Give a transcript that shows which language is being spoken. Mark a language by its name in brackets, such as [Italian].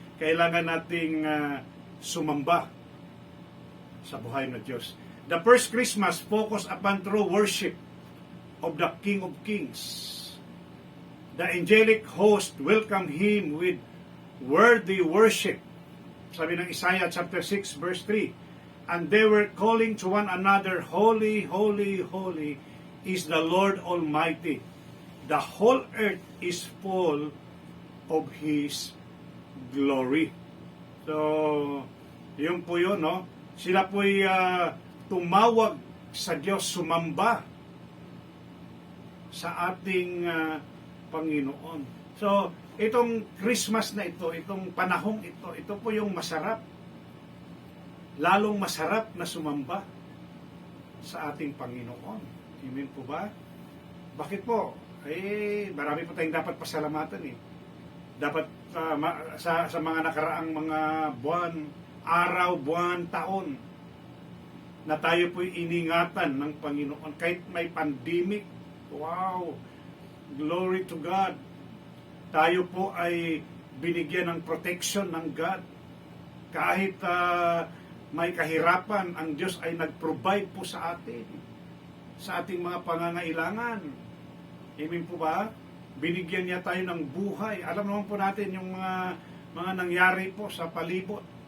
[Filipino] Kailangan nating sumamba sa buhay ng Diyos. [English] The first Christmas focused upon true worship of the King of Kings. The angelic host welcomed Him with worthy worship. [Filipino] Sabi ng [English] Isaiah chapter 6 verse 3, and they were calling to one another, holy, holy, holy is the Lord Almighty. The whole earth is full of His glory. [Filipino] So, yun po yun, no? Sila po'y tumawag sa Diyos, sumamba sa ating Panginoon. So, itong Christmas na ito, itong panahong ito po yung masarap. Lalong masarap na sumamba sa ating Panginoon. Amen po ba? Bakit po? Marami po tayong dapat pasalamatan eh. Dapat sa mga nakaraang mga buwan, araw, buwan, taon, na tayo po'y iningatan ng Panginoon. Kahit may pandemic, [English] wow, glory to God. [Filipino] Tayo po ay binigyan ng protection ng God. Kahit may kahirapan, ang Diyos ay nag-provide po sa atin, sa ating mga pangangailangan. Amen po ba? Binigyan niya tayo ng buhay. Alam naman po natin yung mga nangyari po sa palibot.